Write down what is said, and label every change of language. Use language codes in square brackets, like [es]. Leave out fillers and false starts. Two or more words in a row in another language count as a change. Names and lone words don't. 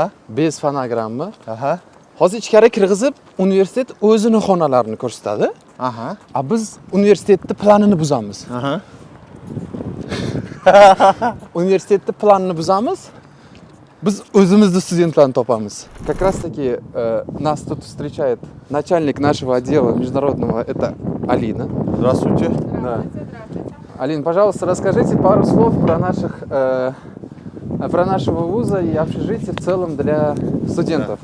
[ru] Без фонограммы. Aha. [uz] Hozir ichkari kirgizib, universitet o'zini xonalarini ko'rsatadi. Aha. Biz universitetning planini buzamiz. Aha. Universitetning planini buzamiz. Biz o'zimizning studentlarni topamiz. [ru] Как раз таки нас тут встречает начальник нашего отдела международного, это Алина. Здравствуйте. Да. Алин, пожалуйста, расскажите пару слов про нашего вуза и общежитие в целом для студентов.